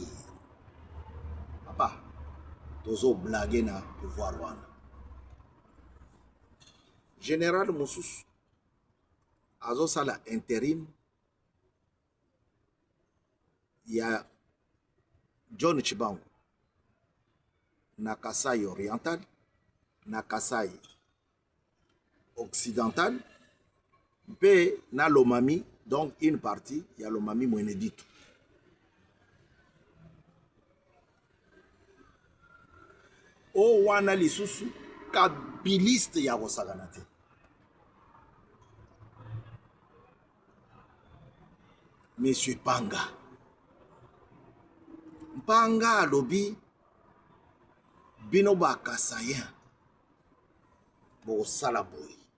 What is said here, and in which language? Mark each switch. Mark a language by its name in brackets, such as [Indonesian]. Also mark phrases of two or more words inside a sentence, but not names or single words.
[Lingala] Papa, tozo blague na pouvoir wana. Général Mosusu azo sala intérim ya John Chibangu na Kasai oriental, na Kasai occidental, mpe na Lomami, [French] donc une partie ya Lomami Mweneditu. [Lingala] O wana lisusu kabiliste ya kosakana te. Monsieur Panga alobi bino ba Kasayen bo sala boy.